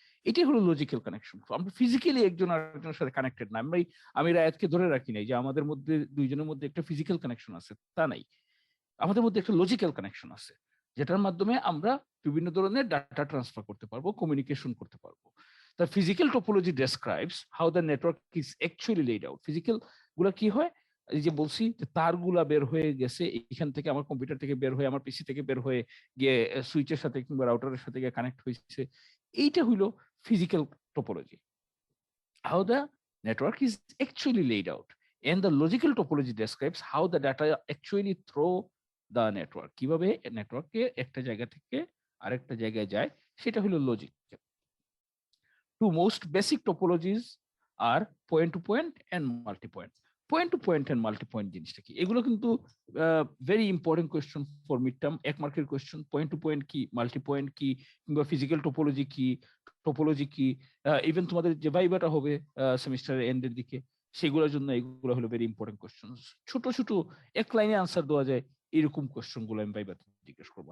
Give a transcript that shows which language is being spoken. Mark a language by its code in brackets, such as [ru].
[bn] এটাই হলো logical connection. আমরা ফিজিক্যালি একজন আরেকজনের সাথে কানেক্টেড না। আমি রায়াতকে ধরে রাখি নাই যে আমাদের মধ্যে দুইজনের মধ্যে একটা ফিজিক্যাল কানেকশন আছে, তা নাই। আমাদের মধ্যে একটা লজিক্যাল কানেকশন আছে, যেটার মাধ্যমে আমরা বিভিন্ন ধরনের ডাটা ট্রান্সফার করতে পারবো, কমিউনিকেশন করতে পারবো। [en] The physical topology describes how the network is actually laid out. [bn] Physical গুলা কি হয়? এই যে বলছি যে তারগুলা বের হয়ে গেছে এখান থেকে, আমার কম্পিউটার থেকে বের হয়ে, আমার পিসি থেকে বের হয়ে গিয়ে সুইচের সাথে কিংবা রাউটারের সাথে গিয়ে কানেক্ট হয়েছে, এইটা হইলো physical topology. [en] How the Network is actually laid out, and the logical topology describes how the data actually through the network. [bn] কিভাবে নেটওয়ার্কে একটা জায়গা থেকে আরেকটা জায়গায় যায় সেটা হলো logic. [en] Two most basic topologies are point to point and multi point. Point to point and multi point [bn] জিনিসটা কি? এগুলো কিন্তু very important question for mid term, 1 মার্কের কোয়েশ্চন। পয়েন্ট টু পয়েন্ট কি, মাল্টি পয়েন্ট কি, কিংবা ফিজিক্যাল টোপোলজি কি, topology কি, ইভেন তোমাদের যে ভাইবাটা হবে সেমিস্টারের এন্ডের দিকে, সেগুলোর জন্য এগুলো হলো ভেরি ইম্পর্টেন্ট কোয়েশ্চন। ছোট ছোট এক লাইনে আনসার দেওয়া যায় এরকম কোয়েশ্চন গুলো আমি ভাইবাতে জিজ্ঞেস করবো।